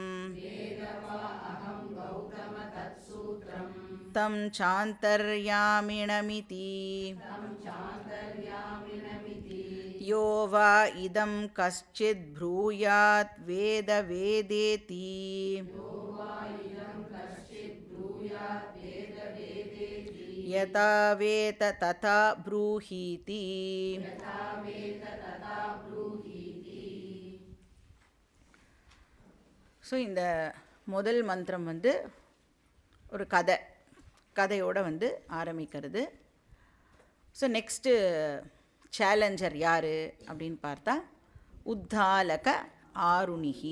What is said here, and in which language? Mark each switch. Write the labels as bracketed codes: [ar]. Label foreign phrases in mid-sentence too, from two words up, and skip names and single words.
[sa] तं चान्तर्यामिणमिति यो वा इदं कश्चिद् ब्रूयात् वेद वेदेति यथा वेद तथा ब्रूहीति [ta] ஸோ இந்த முதல் மந்திரம் வந்து ஒரு கதையோடு வந்து ஆரம்பிக்கிறது. [en] so next challenger [ta] யார் அப்படின்னு பார்த்தா உத்தாலக ஆருணிகி.